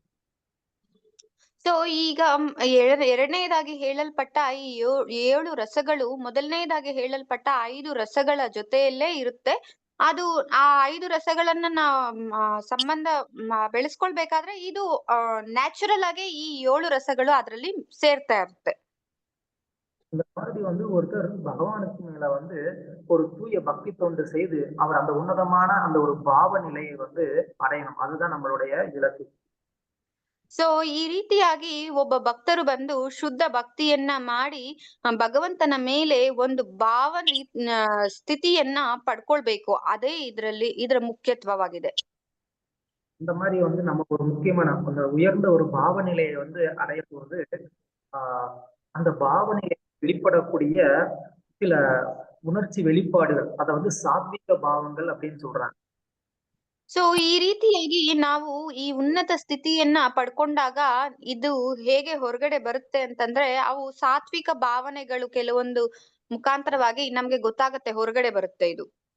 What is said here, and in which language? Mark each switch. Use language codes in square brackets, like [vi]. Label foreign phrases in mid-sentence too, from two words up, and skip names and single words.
[kn] ಸೊ ಈಗ ಎರಡನೇದಾಗಿ ಹೇಳಲ್ಪಟ್ಟ ಈ 7 ರಸಗಳು ಮೊದಲನೇದಾಗಿ ಹೇಳಲ್ಪಟ್ಟ 5 ರಸಗಳ ಜೊತೆಯಲ್ಲೇ ಇರುತ್ತೆ. ಅದು ಆ 5 ರಸಗಳನ್ನ ಸಂಬಂಧ ಬೆಳೆಸ್ಕೊಳ್ಬೇಕಾದ್ರೆ ಇದು ನ್ಯಾಚುರಲ್ ಆಗಿ ಈ 7 ರಸಗಳು ಅದರಲ್ಲಿ ಸೇರ್ತಾ ಇರುತ್ತೆ. [ta] இந்த மாதிரி வந்து ஒருத்தர் பகவானுக்கு மேல வந்து ஒரு தூய பக்தி தொண்டு செய்து அவர் அந்த உன்னதமான அந்த ஒரு பாவ நிலையை வந்து அடையணும். அதுதான் நம்மளுடைய இலக்கு. [kn] ಸೊ ಈ ರೀತಿಯಾಗಿ ಒಬ್ಬ ಭಕ್ತರು ಬಂದು ಶುದ್ಧ ಭಕ್ತಿಯನ್ನ ಮಾಡಿ ಭಗವಂತನ ಮೇಲೆ ಒಂದು ಸ್ಥಿತಿಯನ್ನ ಪಡ್ಕೊಳ್ಬೇಕು. ಅದೇ ಇದರ ಮುಖ್ಯತ್ವವಾಗಿದೆ. [ta] இந்த மாதிரி வந்து நமக்கு ஒரு முக்கியமான அந்த உயர்ந்த ஒரு பாவ நிலையை வந்து அடைய போது அந்த பாவனையை வெளிப்படக்கூடிய சில உணர்ச்சி வெளிப்பாடுகள், அதை வந்து சாத்விக பாவங்கள் அப்படின்னு சொல்றாங்க. [kn] ಸೊ ಈ ರೀತಿಯಾಗಿ ನಾವು ಈ ಉನ್ನತ ಸ್ಥಿತಿಯನ್ನ ಪಡ್ಕೊಂಡಾಗ ಇದು ಹೇಗೆ ಹೊರಗಡೆ ಬರುತ್ತೆ ಅಂತಂದ್ರೆ ಅವು ಸಾತ್ವಿಕ ಭಾವನೆಗಳು ಕೆಲವೊಂದು ಮುಖಾಂತರವಾಗಿ ನಮ್ಗೆ ಗೊತ್ತಾಗತ್ತೆ, ಹೊರಗಡೆ ಬರುತ್ತೆ ಇದು.